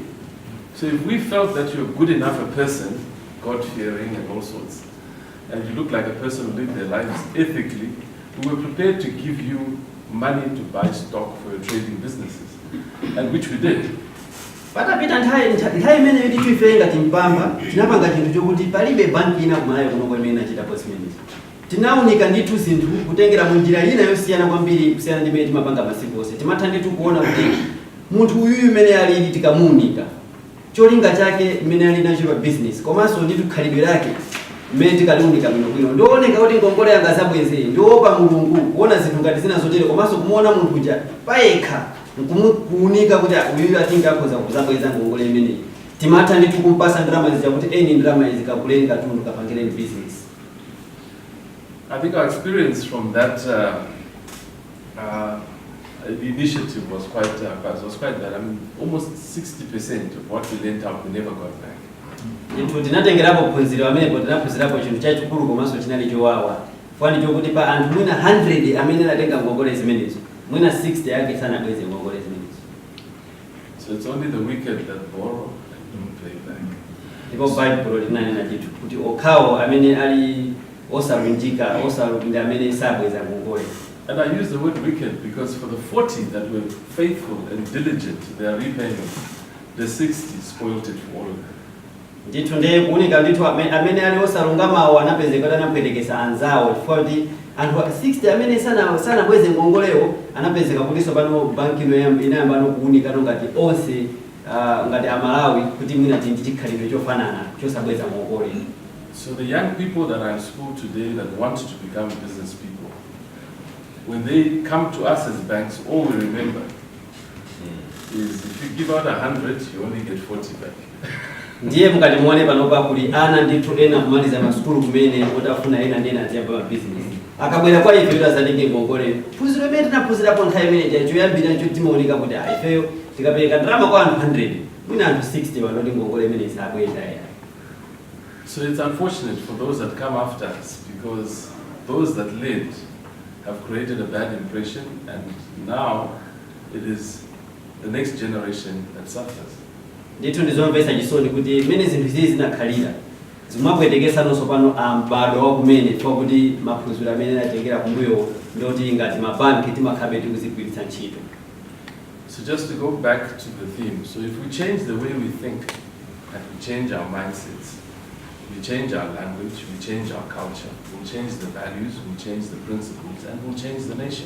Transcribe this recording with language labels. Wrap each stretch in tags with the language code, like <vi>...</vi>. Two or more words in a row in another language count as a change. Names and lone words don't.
<en>So if we felt that you're good enough a person, God-fearing and all sorts, and you look like a person who lived their lives ethically, we were prepared to give you money to buy stock for your trading businesses, and which we did.</en> <ny>Patapita nthawi imene kuti tuife ngati Mpamba tinapanga chinthu chokuti palibe banki ina kumalayo kuno kwemene achita posiment. Tinaunika ndithu zinthu kutengera munjira ina yosiyana kwambiri kusiyana ndi imene timapanga masiku onse. Timatha ndithu kuona kuti munthu uyu imene alili tikamuunika cholinga chake imene ali nacho business komanso ndithu khalidwe lake imene tikaliunika bwino ndioneka kuti ngongole yanga zabweze ndiopa Mulungu kuona zinthu ngati zina zotere komanso kumuona munthu uja payekha kuunika kuti uyu atinga akhoza kuzabweza ngongole imeneyi. Timatha ndithu kumpasa ndalama zija kuti eni ndalama izi kakuleni katundu kapangireni business.</ny> <en>I think our experience from that initiative was quite bad. I mean, almost 60% of what we lent out we never got back.</en> <ny>Ndithu tinatengerapo phunziro amenepo tinaphunzirapo chinthu chachikulu komanso chinali chowawa. Fani chokuti pa anthu mwina 100 amene anatenga ngongole zimenezo, mwina 60 yake sanabweze ngongole zimenezo.</ny> <en>So it's only the wicked that borrow and don't pay back.</en> <ny>Ndipo Bible linanena ndithu kuti okhawo amene ali osalunjika osalunjika amene sabweza ngongole.</ny> <en>And I use the word wicked because for the 40 that were faithful and diligent in their repayment, the 60 spoiled it for all of them.</en> <ny>Ndithu ndiye kuunika ndithu amene ali osalungamawo anapezeka anapwetekesa anzawo chifukwa kuti anthu 60 amene sanabweze ngongolewo anapezeka kutinso pano banki inayamba kuunika ngati onse ngati Amalawi kuti mwina ndi chikhalidwe chofanana chosabweza ngongole.</ny> <en>So the young people that are in school today that want to become business people, when they come to us as banks, all we remember is if you give out 100, you only get 40 back.</en> <ny>Ndiye mukati muone panopa kuli ana ndithu ena kumaliza masukulu kumene otafuna ena ndena atiyamba ma business. Akabwera kwa ife azalenge ngongole. Phunziro imene tinaphunzirapo nthawi imene choyambira ncho timaoneka kuti ifeyo tikapereka ndalama kwa anthu 100, mwina anthu 60 vanoti ngongole imene isabweza ya.</ny> <en>So it's unfortunate for those that come after us because those that led have created a bad impression, and now it is the next generation that suffers.</en> <ny>Ndithu ndizomvesa chisoni kuti mene zinthu izi zinakhalira zimapwetekesa nonso pano ambado wakumene chifukwa kuti maphunziro amene atengera kumbuyo ndoti ngati mabanki timakhabe tikuzigwiritsa ntchito.</ny> <en>So just to go back to the theme, so if we change the way we think and we change our mindsets, we change our language, we change our culture, we'll change the values, we'll change the principles, and we'll change the nation.</en>